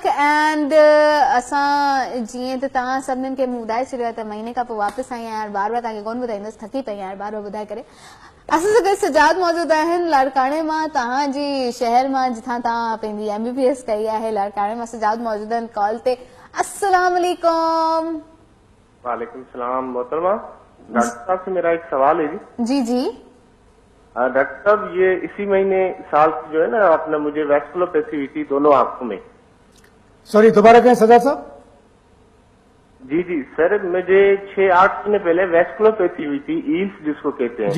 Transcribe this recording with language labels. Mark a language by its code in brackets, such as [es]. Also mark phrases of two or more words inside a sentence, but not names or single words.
[sd] एंड असां जीअं त तव्हां सभिनीनि खे मूं ॿुधाए छॾियो आहे त महीने खां पोइ वापसि आई आहियां, बार बार तव्हांखे कोन ॿुधाईंदसि, थकी पई आहियां बार बार ॿुधाए करे। असां सां गॾु सजाद मौजूदु आहिनि लाड़काणे मां, तव्हांजी शहर मां, जिथां तव्हां पंहिंजी MBBS कई आहे। लाड़काणे मां सजाद मौजूदु आहिनि कॉल ते। [ar] السلام عليكم. وعليكم السلام محترمہ. [ur] ڈاکٹر صاحب سے میرا ایک سوال ہے جی. جی. ڈاکٹر صاحب، یہ اسی مہینے سال کی جو ہے نا، آپ نے مجھے ویسکولوپیتھی ہوئی تھی دونوں آنکھوں میں. سوری، دوبارہ کہیں سجاد صاحب. جی جی سر، مجھے 6-8 مہینے پہلے ویسکولوپیتھی ہوئی تھی، ایلز جس کو کہتے ہیں.